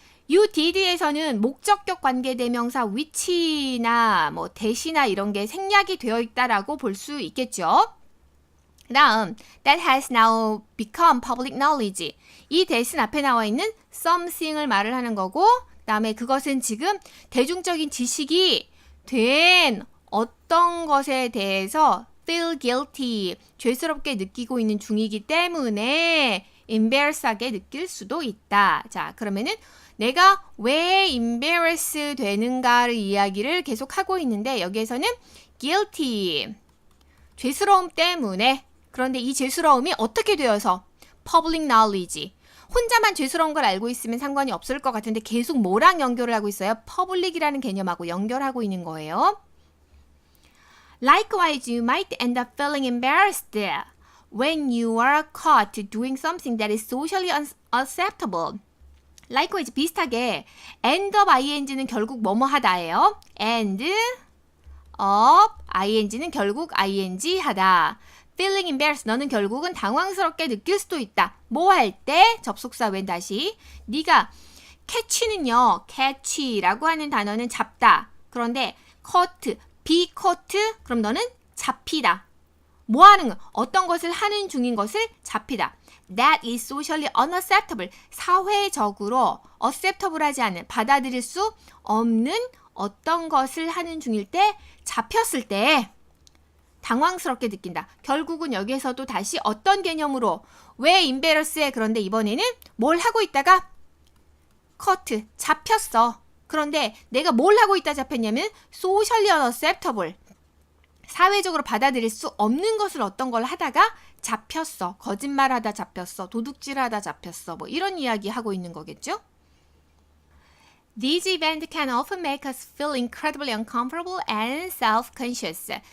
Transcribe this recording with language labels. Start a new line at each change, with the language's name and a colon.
English: You did
Korean: 에서는 목적격 관계대명사 which나 뭐 that이나 이런 게 생략이 되어 있다라고 볼 수 있겠죠. 그 다음
English: that has now become public knowledge.
Korean: 이 that은 앞에 나와 있는 something을 말을 하는 거고 그 다음에 그것은 지금 대중적인 지식이 된 어떤 것에 대해서
English: feel guilty,
Korean: 죄스럽게 느끼고 있는 중이기 때문에 embarrass하게 느낄 수도 있다. 자, 그러면은 내가 왜 embarrass 되는가를 이야기를 계속 하고 있는데 여기에서는 guilty, 죄스러움 때문에 그런데 이 죄스러움이 어떻게 되어서
English: public knowledge
Korean: 혼자만 죄스러운 걸 알고 있으면 상관이 없을 것 같은데 계속 뭐랑 연결을 하고 있어요? public이라는 개념하고 연결하고 있는 거예요.
English: Likewise, you might end up feeling embarrassed when you are caught doing something that is socially unacceptable.
Korean: Likewise, 비슷하게
English: end up ing
Korean: 는 결국 뭐뭐 하다예요.
English: end up ing
Korean: 는 결국 ing 하다.
English: Feeling embarrassed,
Korean: 너는 결국은 당황스럽게 느낄 수도 있다. 뭐 할 때? 접속사 웬 다시. 네가 catch는요. catch라고 하는 단어는 잡다. 그런데 caught, be caught, 그럼 너는 잡히다. 뭐 하는 거? 어떤 것을 하는 중인 것을 잡히다.
English: That is socially unacceptable.
Korean: 사회적으로 acceptable 하지 않은, 받아들일 수 없는 어떤 것을 하는 중일 때, 잡혔을 때 당황스럽게 느낀다. 결국은 여기에서도 다시 어떤 개념으로 왜 embarrass해? 그런데 이번에는 뭘 하고 있다가 caught, 잡혔어. 그런데 내가 뭘 하고 있다 잡혔냐면
English: socially unacceptable,
Korean: 사회적으로 받아들일 수 없는 것을 어떤 걸 하다가 잡혔어. 거짓말하다 잡혔어. 도둑질하다 잡혔어. 뭐 이런 이야기 하고 있는 거겠죠?
English: These events can often make us feel incredibly uncomfortable and self-conscious.